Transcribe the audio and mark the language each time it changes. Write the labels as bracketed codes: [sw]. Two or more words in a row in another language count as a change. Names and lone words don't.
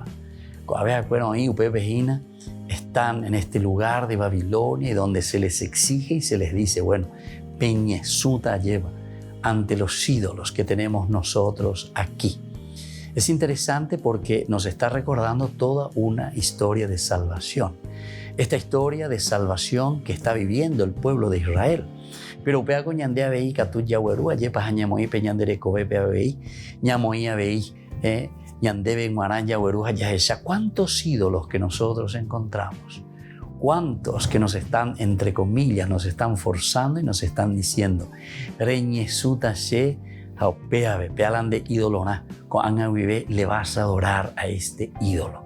[es] Están en este lugar de Babilonia y donde se les exige y se les dice, bueno, peñesuta lleva ante los ídolos que tenemos nosotros aquí. Es interesante porque nos está recordando toda una historia de salvación. Esta historia de salvación que está viviendo el pueblo de Israel. [gn] Pero upea con ñandea veí catu yahuerúa yepa ñamoí peñandere cobepea veí ñamoía veí ñandebe guarán yahuerúa yaesha. [es] ¿Cuántos ídolos que nosotros encontramos? ¿Cuántos que nos están, entre comillas, nos están forzando y nos están diciendo [gn] reñesuta she [es] Hablan de ídolo, cuando le vas a adorar a este ídolo.